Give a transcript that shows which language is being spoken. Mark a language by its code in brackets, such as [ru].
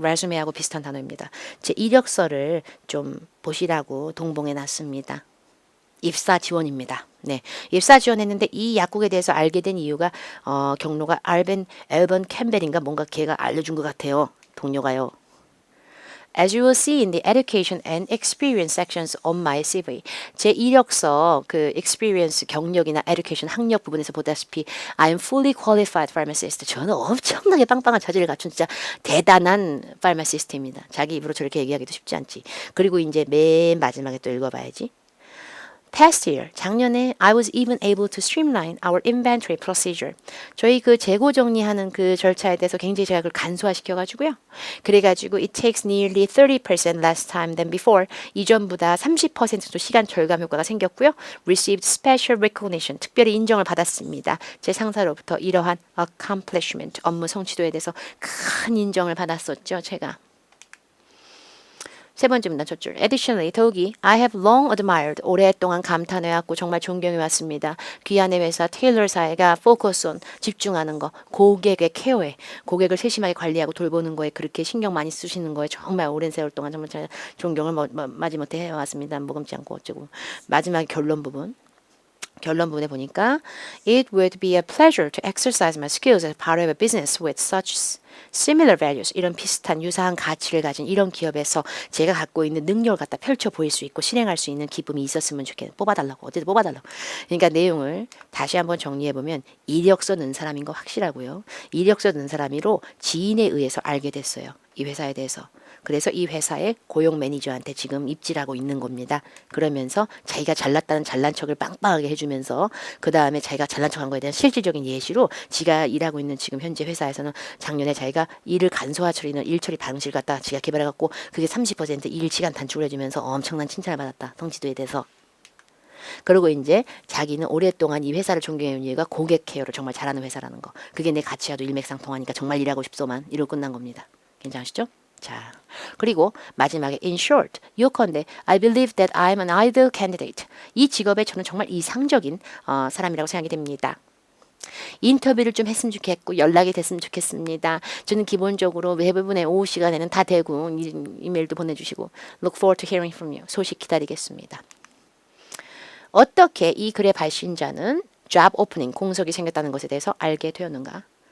[ko] resume하고 비슷한 단어입니다. 제 이력서를 좀 보시라고 동봉해 놨습니다. 입사 지원입니다. 네, 입사 지원했는데 이 약국에 대해서 알게 된 이유가 경로가 앨번 캠벨인가 뭔가 걔가 알려준 것 같아요. 동료가요. [en] As you will see in the education and experience sections on my CV, [ko] 제 이력서 그 experience 경력이나 education 학력 부분에서 보다시피 [en] I'm fully qualified pharmacist. [ko] 저는 엄청나게 빵빵한 자질을 갖춘 진짜 대단한 pharmacist입니다. 자기 입으로 저렇게 얘기하기도 쉽지 않지. 그리고 이제 맨 마지막에 또 읽어봐야지. [en] Past year, [ko] 작년에 [en] I was even able to streamline our inventory procedure. [ko] 저희 그 재고 정리하는 그 절차에 대해서 굉장히 제가 그걸 간소화시켜가지고요. 그래가지고 [en] it takes nearly 30% less time than before. [ko] 이전보다 30% 정도 시간 절감 효과가 생겼고요. [en] Received special recognition. [ko] 특별히 인정을 받았습니다. 제 상사로부터 이러한 accomplishment, 업무 성취도에 대해서 큰 인정을 받았었죠, 제가. 세 번째입니다. 첫 줄. Additionally, 더욱이 [en] I have long admired, [ko] 오랫동안 감탄해왔고 정말 존경해왔습니다. 귀한의 회사 테일러사가 focus on, 집중하는 거, 고객의 케어에, 고객을 세심하게 관리하고 돌보는 거에 그렇게 신경 많이 쓰시는 거에 정말 오랜 세월 동안 정말 제가 존경을 마지못해 해왔습니다. 머금지 않고 어쩌고. 마지막 결론 부분에 보니까 [en] It would be a pleasure to exercise my skills as part of a business with such similar values. [ko] 이런 비슷한 유사한 가치를 가진 이런 기업에서 제가 갖고 있는 능력을 갖다 펼쳐 보일 수 있고 실행할 수 있는 기쁨이 있었으면 좋겠네. 뽑아달라고. 어쨌든 뽑아달라고. 그러니까 내용을 다시 한번 정리해보면 이력서 넣은 사람인 거 확실하고요. 이력서 넣은 사람이로 지인에 의해서 알게 됐어요. 이 회사에 대해서. 그래서 이 회사의 고용 매니저한테 지금 입질하고 있는 겁니다. 그러면서 자기가 잘났다는 잘난 척을 빵빵하게 해주면서 그 다음에 자기가 잘난 척한 거에 대한 실질적인 예시로 지가 일하고 있는 지금 현재 회사에서는 작년에 자기가 일을 간소화 처리는 일 처리 방식을 갖다 지가 개발해갖고 그게 30% 일 시간 단축을 해주면서 엄청난 칭찬을 받았다. 성취도에 대해서. 그리고 이제 자기는 오랫동안 이 회사를 존경해온 이유가 고객 케어를 정말 잘하는 회사라는 거. 그게 내 가치와도 일맥상통하니까 정말 일하고 싶소만 이러고 끝난 겁니다. 괜찮으시죠? 자, 그리고 마지막에 [en] in short, [ko] 요컨대 [en] I believe that I'm an ideal candidate. [ko] 이 직업에 저는 정말 이상적인 사람이라고 생각이 됩니다. 인터뷰를 좀 했으면 좋겠고 연락이 됐으면 좋겠습니다. 저는 기본적으로 대부분의 오후 시간에는 다 되고 이메일도 보내주시고 [en] look forward to hearing from you. [ko] 소식 기다리겠습니다. 어떻게 이 글의 발신자는 job opening, 공석이 생겼다는 것에 대해서 알게 되었는가?